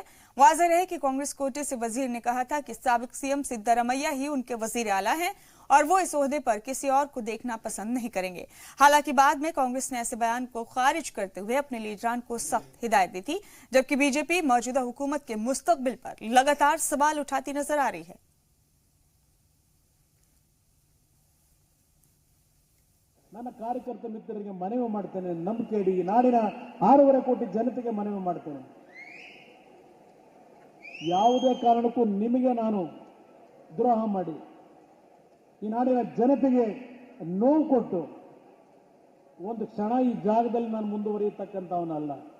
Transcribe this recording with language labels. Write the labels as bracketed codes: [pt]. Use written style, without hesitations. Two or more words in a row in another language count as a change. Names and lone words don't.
[ur] واضح رہے کہ کانگریس کوٹے سے وزیر نے کہا تھا کہ سابق سی ایم سدارامیا ہی ان کے وزیر اعلیٰ ہیں اور وہ اس عہدے پر کسی اور کو دیکھنا پسند نہیں کریں گے. حالانکہ بعد میں کانگریس نے ایسے بیان کو خارج کرتے ہوئے اپنے لیڈران کو سخت ہدایت دی تھی، جبکہ بی جے پی موجودہ حکومت کے مستقبل پر لگاتار سوال اٹھاتی نظر آ رہی ہے. [kn] ನನ್ನ ಕಾರ್ಯಕರ್ತ ಮಿತ್ರರಿಗೆ ಮನವಿ ಮಾಡ್ತೇನೆ, ನಂಬಿಕೆ ನಾಡಿನ 6.5 ಕೋಟಿ ಜನತೆಗೆ ಮನವಿ ಮಾಡ್ತೇನೆ, ಯಾವುದೇ ಕಾರಣಕ್ಕೂ ನಿಮಗೆ ನಾನು ದ್ರೋಹ ಮಾಡಿ ಈ ನಾಡಿನ ಜನತೆಗೆ ನೋವು ಕೊಟ್ಟು ಒಂದು ಕ್ಷಣ ಈ ಜಾಗದಲ್ಲಿ ನಾನು ಮುಂದುವರಿಯತಕ್ಕಂತವನಲ್ಲ।